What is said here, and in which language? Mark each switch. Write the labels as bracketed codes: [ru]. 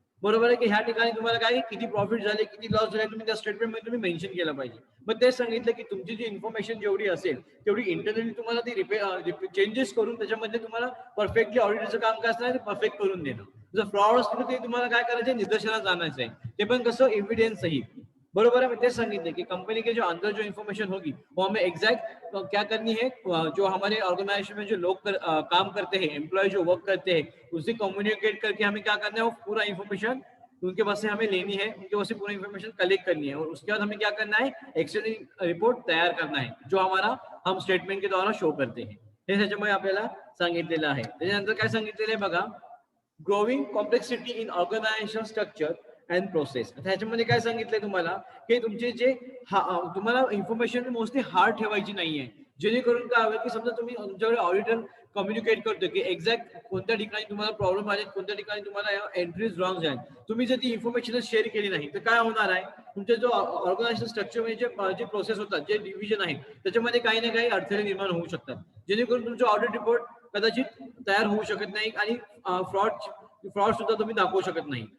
[mr] बरोबर आहे की ह्या ठिकाणी तुम्हाला काय किती प्रॉफिट झाले, किती लॉस झाले, तुम्ही त्या स्टेटमेंट मध्ये तुम्ही मेन्शन केलं पाहिजे. मग तेच सांगितलं की तुमची जी इन्फॉर्मेशन जेवढी असेल तेवढी इंटरनली तुम्हाला ती चेंजेस करून त्याच्यामध्ये तुम्हाला परफेक्टली ऑडिटचं काम काय असणार, परफेक्ट करून देणं. जर फ्रॉड असतील ते तुम्हाला काय करायचं, निदर्शनास आणायचं आहे. ते पण कसं, एव्हिडन्स सहित. बरोबर है, मैं तेज सांगितले [hi] कि कंपनी के जो अंदर जो इन्फॉर्मेशन होगी वो हमें एग्जैक्ट क्या करनी है, जो हमारे ऑर्गेनाइजेशन में जो लोग काम करते हैं, एम्प्लॉय जो वर्क करते हैं, उससे कम्युनिकेट करके हमें क्या करना है, वो पूरा इन्फॉर्मेशन उनके पास से हमें लेनी है, उनके पास से पूरी इन्फॉर्मेशन कलेक्ट करनी है और उसके बाद हमें क्या करना है, एक्सटर्नल रिपोर्ट तयार करना है जो हमारा हम स्टेटमेंट के द्वारा शो करते हैं. [mr] हे त्याच्यामुळे आपल्याला सांगितलेलं आहे. त्याच्यानंतर काय सांगितलेलं आहे बघा, [en] Growing complexity in organization structure and process. [mr] ह्याच्यामध्ये काय सांगितलंय तुम्हाला की तुमचे जे तुम्हाला इन्फॉर्मेशन मोस्टली हार्ड ठेवायची नाहीये, जेणेकरून काय हवं की समजा तुम्ही तुमच्याकडे ऑडिटर कम्युनिकेट करतो की एक्झॅक्ट कोणत्या ठिकाणी तुम्हाला प्रॉब्लेम आले, कोणत्या ठिकाणी तुम्हाला एंट्रीज रॉंग आहेत, तुम्ही जर ती इन्फॉर्मेशन शेअर केली नाही तर काय होणार आहे, तुमच्या जो ऑर्गनायझेशन स्ट्रक्चर म्हणजे जे प्रोसेस होतात, जे डिव्हिजन आहेत, त्याच्यामध्ये काही ना काही अडथळे निर्माण होऊ शकतात, जेणेकरून तुमचं ऑडिट रिपोर्ट कदाचित तयार होऊ शकत नाही आणि फ्रॉड सुद्धा तुम्ही दाखवू शकत नाही.